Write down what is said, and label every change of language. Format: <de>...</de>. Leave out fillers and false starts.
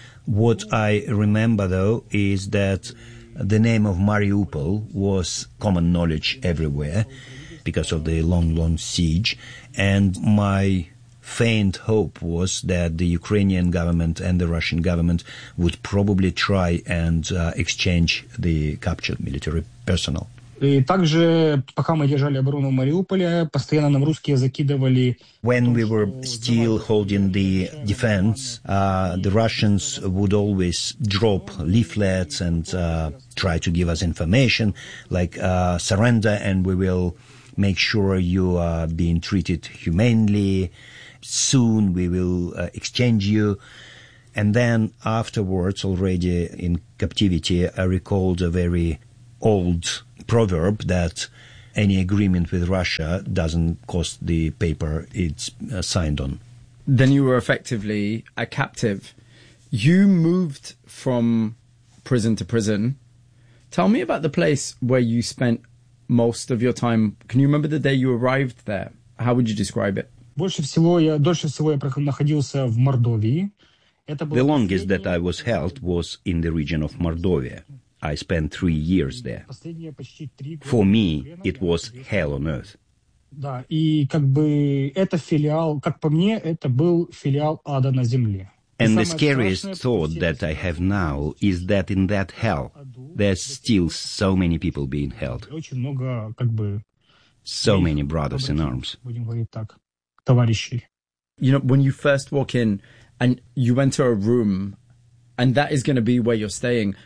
<en>What I remember, though, is that the name of Mariupol was common knowledge everywhere, because of the long, long siege. And my faint hope was that the Ukrainian government and the Russian government would probably try and exchange the captured military personnel.</en> <ru>И также, пока мы держали оборону Мариуполя, постоянно нам русские закидывали...</ru> <en>When we were still holding the defense, the Russians would always drop leaflets and try to give us information, like surrender and we will make sure you are being treated humanely. Soon we will exchange you. And then afterwards, already in captivity, I recalled a very old proverb that any agreement with Russia doesn't cost the paper it's signed on. Then you were effectively a captive. You moved from prison to prison. Tell me about the place where you spent most of your time. Can you remember the day you arrived there? How would you describe it?</en> <ru>Больше всего я находился в Мордовии.</ru> <en>The longest that I was held was in the region of Mordovia. I spent 3 years there. For me, it was hell on earth.</en> <ru>Да, и как бы это филиал, как по мне, это был филиал ада на земле.</ru> <en>And the scariest thought that I have now is that in that hell, there's still so many people being held.</en> <ru>Очень много, как бы,</ru> <en>so many brothers in arms.</en> <ru>Будем говорить так, товарищи.</ru> <en>You know, when you first walk in, and you enter a room, and that is going to be where you're staying.</en>